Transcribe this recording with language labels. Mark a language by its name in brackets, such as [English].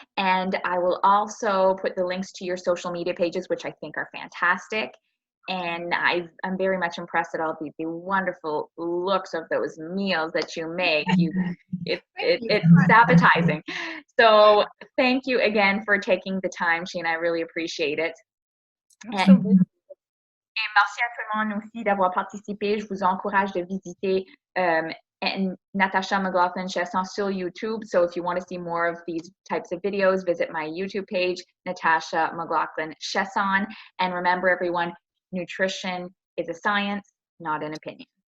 [English] And I will also put the links to your social media pages, which I think are fantastic. And I'm very much impressed at all the wonderful looks of those meals that you make. It's appetizing. So thank you again for taking the time, Shena. I really appreciate it. Absolutely. [French] Et merci à tout le monde aussi d'avoir participé. Je vous encourage de visiter Natasha McLaughlin-Chaisson sur YouTube. [English] So if you want to see more of these types of videos, visit my YouTube page, Natasha McLaughlin-Chaisson. And remember, everyone, nutrition is a science, not an opinion.